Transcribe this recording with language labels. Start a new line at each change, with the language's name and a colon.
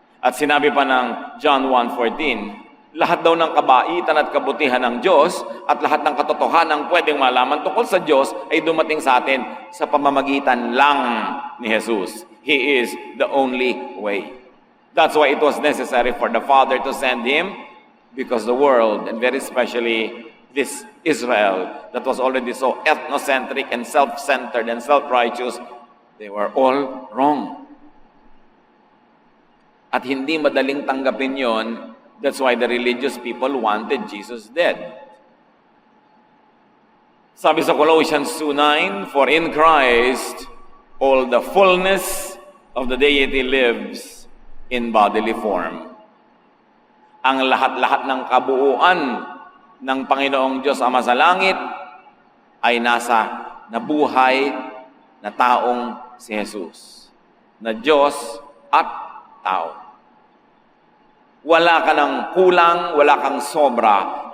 Filipino: At sinabi pa ng John 1:14, lahat daw ng kabaitan at kabutihan ng Diyos at lahat ng katotohanan pwedeng malaman tungkol sa Diyos ay dumating sa atin sa pamamagitan lang ni Jesus.
English: He is the only way. That's why it was necessary for the Father to send Him, because the world, and very especially this Israel, that was already so ethnocentric and self-centered and self-righteous, they were all wrong.
Filipino: At hindi madaling tanggapin yon.
English: That's why the religious people wanted Jesus dead.
Filipino: Sabi sa
English: Colossians 2:9, for in Christ all the fullness of the deity lives in bodily form.
Filipino: Ang lahat-lahat ng kabuuan ng Panginoong Diyos Ama sa langit ay nasa nabuhay na taong si Jesus. Na Diyos at tao. Wala ka ng kulang, wala kang sobra.